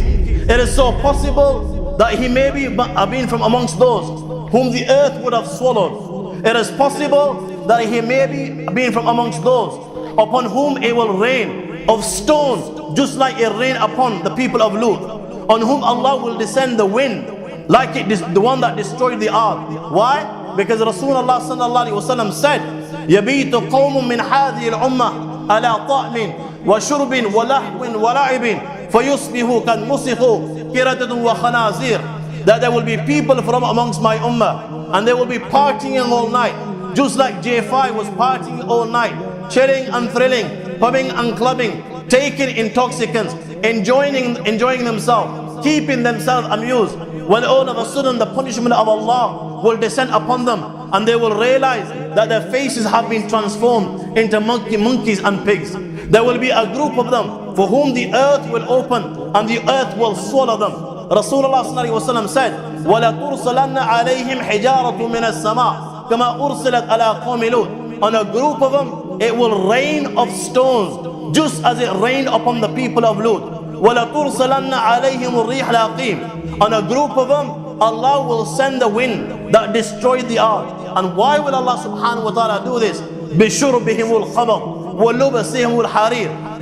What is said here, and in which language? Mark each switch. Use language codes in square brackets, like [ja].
[en] It is so possible that he may have been from amongst those whom the earth would have swallowed. It is possible that he may be been from amongst those upon whom it will rain of stones, just like it rained upon the people of Lut, on whom Allah will descend the wind, like the one that destroyed the ark. Why? Because Rasulullah sallallahu alaihi wasallam said, [ar] يَبِيتُ قَوْمٌ مِّنْ هَذِهِ الْأُمَّةِ عَلَىٰ طَعْمٍ وَشُرْبٍ وَلَحْوٍ وَلَعِبٍ فَيُصْبِحُوا كَالْمُسِخُ قِرَدَةٌ وَخَنَازِيرٌ. [en] That there will be people from amongst my ummah, and they will be partying all night, just like J5 was partying all night, chilling and thrilling, pubbing and clubbing, taking intoxicants, enjoying themselves, keeping themselves amused. When all of a sudden the punishment of Allah will descend upon them, and they will realize that their faces have been transformed into monkeys and pigs. There will be a group of them for whom the earth will open and the earth will swallow them. [ar] Rasulullah sallallahu alaihi wasallam said, وَلَتُرْسَلَنَّ عَلَيْهِمْ حِجَارَةٌ مِنَ السَّمَاءِ كَمَا أُرْسِلَتْ عَلَىٰ قَوْمِ لُوطٍ. [en] On a group of them, it will rain of stones, just as it rained upon the people of Lut. [ar] وَلَتُرْسَلَنَّ عَلَيْهِمُ الرِّيحَ الْعَقِيمِ. [en] On a group of them, Allah will send the wind that destroyed the ark. And why will Allah subhanahu wa ta'ala do this? [ar] بِشُرْبِهِمُ الْخَبَرُ وَلُبَسِهِمُ الْحَرِيرِ.